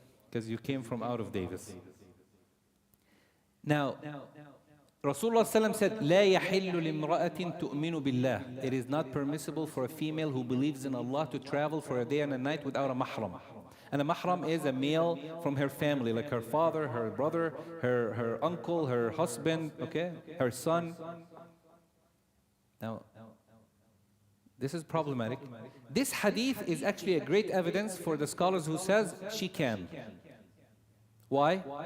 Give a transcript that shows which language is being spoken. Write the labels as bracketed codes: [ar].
[en] because you came from out of Davis. Now, Rasulullah ﷺ said, [ar] لا يحل لامرأة تؤمن بالله. [en] It is not permissible for a female who believes in Allah to travel for a day and a night without a mahram. And a mahram is a male from her family, like her father, her brother, her uncle, her husband, okay, her son. Now, this is problematic. This hadith is actually a great evidence for the scholars who says she can. Why?